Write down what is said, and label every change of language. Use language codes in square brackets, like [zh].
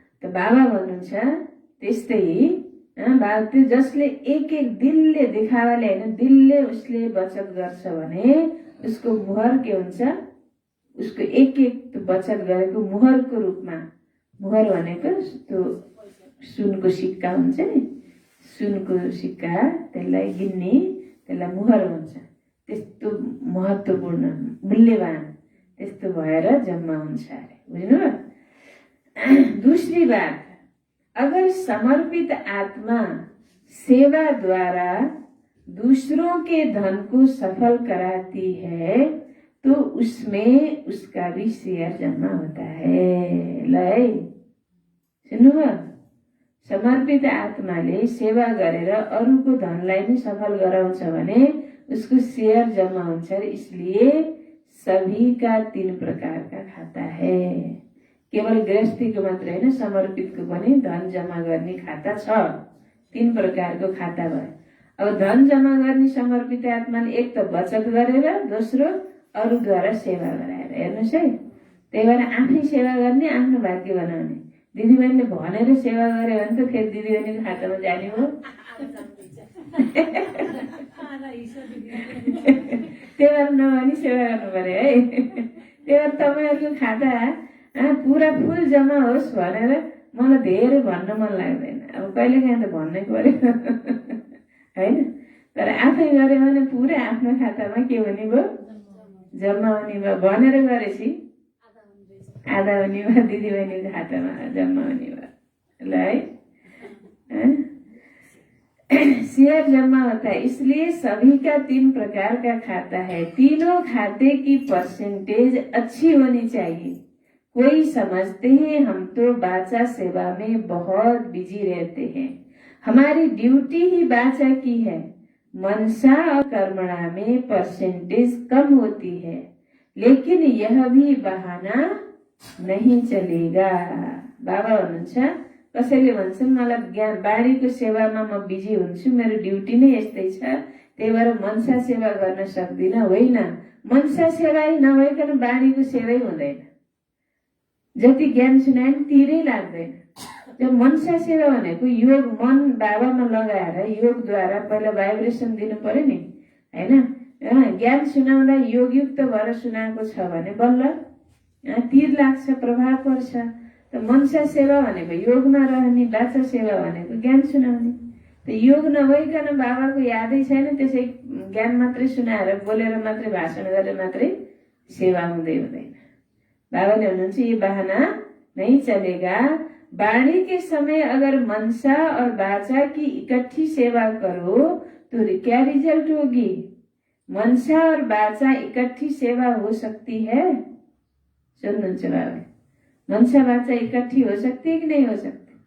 [ne] त बाबा भन्नुहुन्छ त्यस्तै बाबा, त्यो जसले एक एक दिलले, देखावाले हैन, दिलले उसले बचत गर्छ भने उसको मुहर के हुन्छ, उसको एक एक बचत गरेको मुहरको रूपमा, मुहर भनेको त्यो सुनको सिक्का हुन्छ नि, सुनको सिक्का त्यसलाई गिन्ने, त्यसलाई मुहर भन्छ। त्यस्तो महत्त्वपूर्ण मूल्यवान त्यस्तो भएर जम्मा हुन्छ अरे। बुझ्नुभयो। [hi] दूसरी बात, अगर समर्पित आत्मा सेवा द्वारा दूसरों के धन को सफल कराती है तो उसमें उसका भी शेयर जमा होता है। [ne] लै सुन्नुभयो, समर्पित आत्माले सेवा गरेर अरूको धनलाई नै सफल गराउँछ भने उसको शेयर जमा हुन्छ। [hi] इसलिए सभी का 3 प्रकार का खाता है। [ne] केवल गृहस्थीको मात्र हैन, समर्पितको पनि धन जमा गर्ने खाता छ। 3 प्रकारको खाता भयो। अब धन जमा गर्ने समर्पित आत्माले एक त बचत गरेर, दोस्रो अरूद्वारा सेवा गराएर। हेर्नुहोस् है, त्यही भएर आफै सेवा गर्ने, आफ्नो भाग्य बनाउने। दिदीबहिनीले भनेर सेवा गरे भने त फेरि दिदीबहिनीको खातामा जाने हो। त्यही भएर नभनी सेवा गर्नु पर्यो है। त्यही भएर तपाईँहरूको खाता पुरा फुल जम्मा होस् भनेर मलाई धेरै भन्न मन लाग्दैन। अब कहिलेकाहीँ त भन्नै पर्यो होइन। तर आफै गऱ्यो भने पुरै आफ्नो खातामा के हुने भयो, जम्मा हुने भयो। भनेर गरेपछि आधा हुने भयो, दिदीबहिनीको खातामा जम्मा हुने भयो। ल है, [hi] शेयर जमा होता है। इसलिए सभी का 3 प्रकार का खाता है। तीनों खाते की परसेंटेज अच्छी होनी चाहिए। कोई समझते हैं हम तो बाचा सेवा में बहुत बिजी रहते हैं, हमारी ड्यूटी ही बाचा की है। मनसा और कर्मणा में परसेंटेज कम होती है, लेकिन यह भी बहाना नहीं चलेगा। [ne] बाबा हुनुहुन्छ, कसैले भन्छन् मलाई ज्ञान बाणीको सेवामा म बिजी हुन्छु, मेरो ड्युटी नै यस्तै छ, त्यही भएर मनसा सेवा गर्न सक्दिन। होइन, मनसा सेवा नभइकन बाणीको सेवै हुँदैन। जति ज्ञान सुनाए नि तिरै लाग्दैन। जब मनसा सेवा भनेको योग मन बाबामा लगाएर योगद्वारा पहिला भाइब्रेसन दिनु पर्यो नि होइन। ज्ञान सुनाउँदा योगयुक्त भएर सुनाएको छ भने बल्ल तीर लाग्छ, प्रभाव पर्छ। त मनसा सेवा भनेको योगमा रहने, बाचा सेवा भनेको ज्ञान सुनाउने। त योग नभइकन बाबाको यादै छैन, त्यसै ज्ञान मात्रै सुनाएर बोलेर मात्रै भाषण गरेर मात्रै सेवा हुँदैन। बाबाले हुनुहुन्छ [hi] ये बहाना नहीं चलेगा। वाणी के समय अगर मनसा और बाचा की इकट्ठी सेवा करो तो क्या रिजल्ट होगी? मनसा और बाचा इकट्ठी सेवा हो सकती है? [ne] सुन्नुहुन्छ बाबा, [hi] मनसा बाचा इकट्ठी हो सकती है कि नहीं हो सकती?